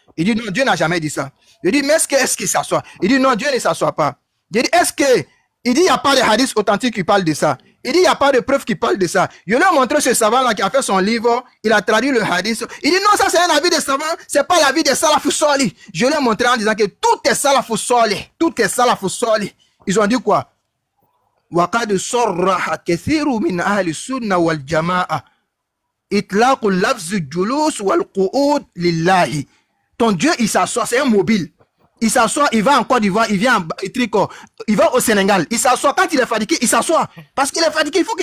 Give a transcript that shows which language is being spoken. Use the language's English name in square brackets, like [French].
[French] Il dit non, Dieu n'a jamais dit ça. Je dis, mais est-ce qu'il s'assoit? Il dit non, Dieu ne s'assoit pas. Je dis, est-ce que... Il dit, il n'y a pas de hadith authentique qui parle de ça. Il dit, il n'y a pas de preuve qui parle de ça. Je lui ai montré ce savant-là qui a fait son livre. Il a traduit le hadith. Il dit, non, ça c'est un avis des savants. C'est pas l'avis des salafus salih. Je lui ai montré en disant que tout est salafus salih. Tout est salafus salih. Ils ont dit quoi? [Arabic] وقد صرح كثير من أهل السنة والجماعة إطلاق لفظ الجلوس والقعود لله. [French] Ton Dieu, il s'assoit, c'est un mobile. Il s'assoit, il va en Côte d'Ivoire, il vient en Tricot, il va au Sénégal. Il s'assoit, quand il est fatigué, il s'assoit. Parce qu'il est fatigué, il faut qu'il